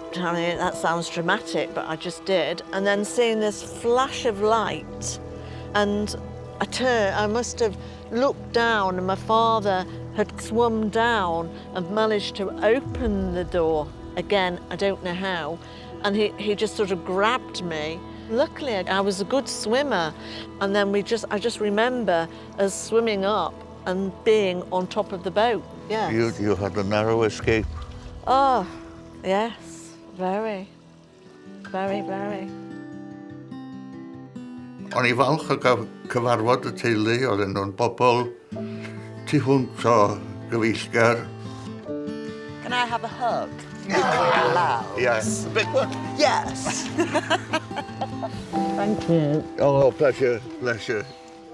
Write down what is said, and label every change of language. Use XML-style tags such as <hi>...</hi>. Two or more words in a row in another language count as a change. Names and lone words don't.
<en>I mean, that sounds dramatic, but I just did. And then seeing this flash of light, and I must have looked down, and my father had swum down and managed to open the door again, I don't know how, and he just sort of grabbed me. Luckily, I was a good swimmer, and then I just remember us swimming up and being on top of the boat. Yes. You had a narrow escape. Oh, yes, very, very, very.</en> <cy>O'n I falch o cyfarfod y teulu, oedden nhw'n bobl tu hwnt o gyfeillgar.</cy> <en>Can I have a hug? Allowed? Yes. A big one? Yes. Thank you. Oh, pleasure, pleasure.</en>